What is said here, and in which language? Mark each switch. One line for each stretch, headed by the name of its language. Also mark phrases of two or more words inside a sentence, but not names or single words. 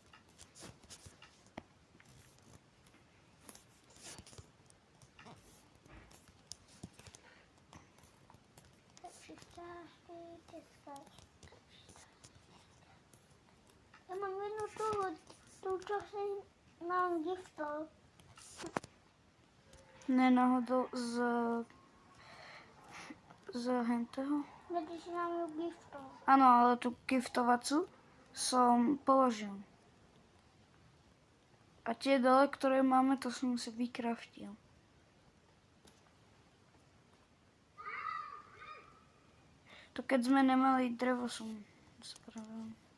Czech: Tak přistávky, deska. Já mám jednu tu, co si nám giftal. Ne náhodou z henteho? Když si nám ju giftal.
Slovak: Áno, ale tú giftovacú som položil. A tie dole, ktoré máme, to som si vykraftil. To keď sme nemali drevo, som spravil.